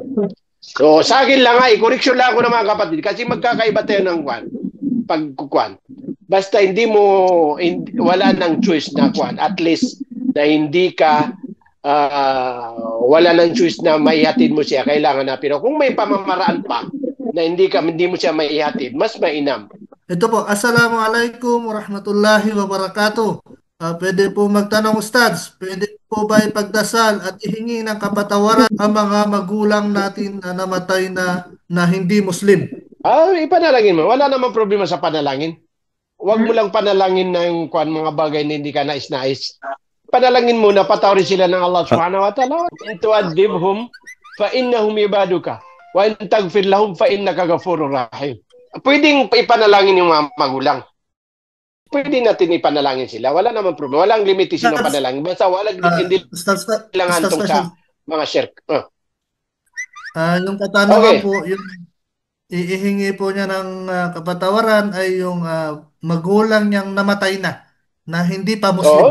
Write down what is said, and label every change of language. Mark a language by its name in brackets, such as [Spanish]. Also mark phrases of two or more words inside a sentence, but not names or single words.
[Filipino] So, sa akin lang i-correction lang ako ng mga kapatid kasi magkakaiba tayo ng pagkukuan. Basta wala nang choice na kuan, at least na hindi ka wala nang choice na maihatid mo siya, kailangan na. Pero kung may pamamaraan pa na hindi mo siya maihatid, mas mainam. Ito po, [Arabic] السلام عليكم ورحمة الله وبركاته. [Filipino] Pwede po magtanong, Ustads, pwede po ba ipagdasal at ihingi ng kapatawaran ang mga magulang natin na namatay na hindi Muslim? Ipanalangin mo. Wala namang problema sa panalangin. Huwag mo lang panalangin ng mga bagay na hindi ka nais-nais. Panalangin mo na patawarin sila ng [Arabic] الله سبحانه وتعالى. إن تعذبهم فإنهم عبادك وإن تغفر لهم فإنك الغفور الرحيم. [Filipino] Pwedeng ipanalangin yung mga magulang. Pwede natin ipanalangin sila. Wala naman problema. Walang limitasyon ng panalangin. Basta hindi lang hantong sa mga shirk. Yung katanungan po, yung ihingi po niya ng kapatawaran ay yung magulang niyang namatay na hindi pa Muslim.